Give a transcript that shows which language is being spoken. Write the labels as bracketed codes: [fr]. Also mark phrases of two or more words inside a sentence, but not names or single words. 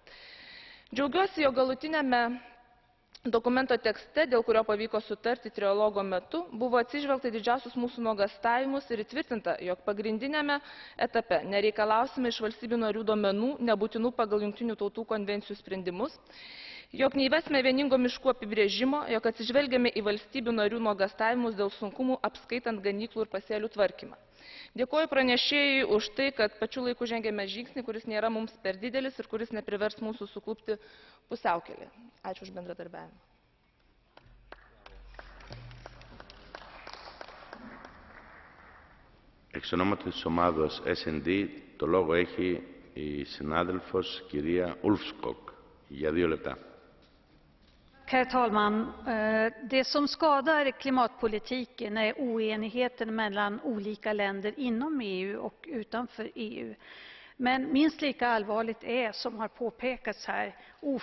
[lt] Džiaugiuosi, jog galutinėme dokumento tekste, dėl kurio pavyko sutarti trialogo metu, buvo atsižvelgta didžiausius mūsų nuogąstavimus ir įtvirtinta, jog pagrindinėme etape nereikalausime iš valstybių narių duomenų nebūtinų pagal Jungtinių tautų konvencijų sprendimus, jog neįvesime vieningo miškų apibrėžimo, jog atsižvelgiame į valstybių narių nuogąstavimus dėl sunkumų apskaitant ganyklų ir pasėlių tvarkymą. Dėkoju pranešėjui už tai, kad pačiu laiku žengėme žingsnį, kuris nėra mums per didelis ir kuris neprivers mūsų suklupti pusiaukelėje. Ačiū už bendradarbiavimą. [el] Εξ ονόματος της ομάδος S&D, το λόγο έχει η συνάδελφος κυρία Ulfskog. Για 2 λεπτά. [sv] Herr talman, det som skadar klimatpolitiken är oenigheten mellan olika länder inom EU och utanför EU. Men minst lika allvarligt är, som har påpekats här,